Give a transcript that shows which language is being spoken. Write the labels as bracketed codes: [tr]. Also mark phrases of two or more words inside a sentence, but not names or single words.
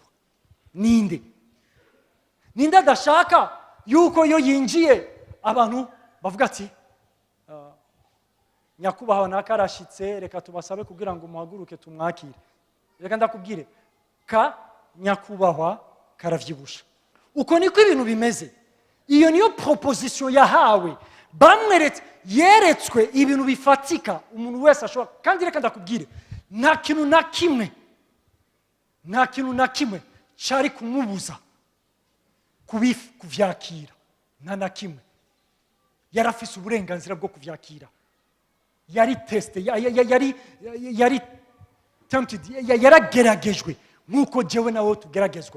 [rn] Ninde adashaka yuko yo yinjiye abantu bavuga ati nyakubahwa nakarashitse, reka tubasabe kugira ngo muhaguruke tumwakire. Reka ndakubwire, nyakubahwa karavyibusha. Uko niko ibintu bimeze. Iyo niyo proposition yahawe bamweretse yeretswe ibintu bifatika umuntu wese ashobora. Kandi reka ndakubwire, nta kintu na kimwe cyari kumubuza kuvyakira. Nta na kimwe. Yari afise uburenganzira bwo kuvyakira. Yari tested, yari tempted, yarageragejwe nk'uko jewe nawe tugeragezwa.